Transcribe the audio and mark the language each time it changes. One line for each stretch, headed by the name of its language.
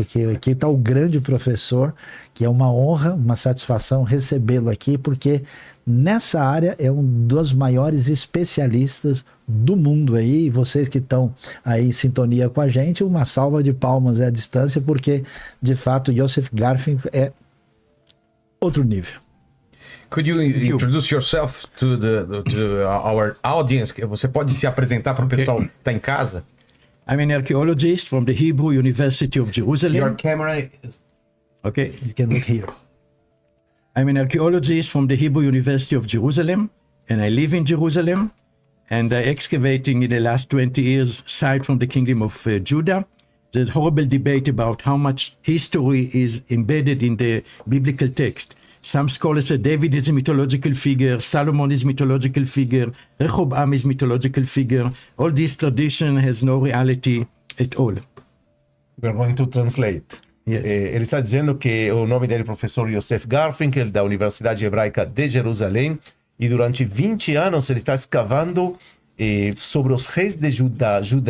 Portuguese: Porque aqui está o grande professor, que é uma honra, uma satisfação recebê-lo aqui, porque nessa área é um dos maiores especialistas do mundo aí. Vocês que estão aí em sintonia com a gente, uma salva de palmas à distância, porque, de fato, Yosef Garfinkel é outro nível.
English: Could you introduce yourself to our audience?
Portuguese: Você pode se apresentar para o pessoal que está em casa?
English: I'm an archaeologist from the Hebrew University of Jerusalem. Your camera is... Okay. You can look here. I'm an archaeologist from the Hebrew University of Jerusalem, and I live in Jerusalem, and I'm excavating in the last 20 years site from the Kingdom of Judah. There's horrible debate about how much history is embedded in the biblical text. Some scholars say David is a mythological figure, Solomon is a mythological figure, Rehoboam is a mythological figure. All this tradition has no reality at all. We're going to translate. Yes.
Portuguese: Ele está dizendo que o nome dele é professor Yosef Garfinkel, da Universidade Hebraica de Jerusalém, e durante 20 anos ele está escavando sobre os reis de Judá.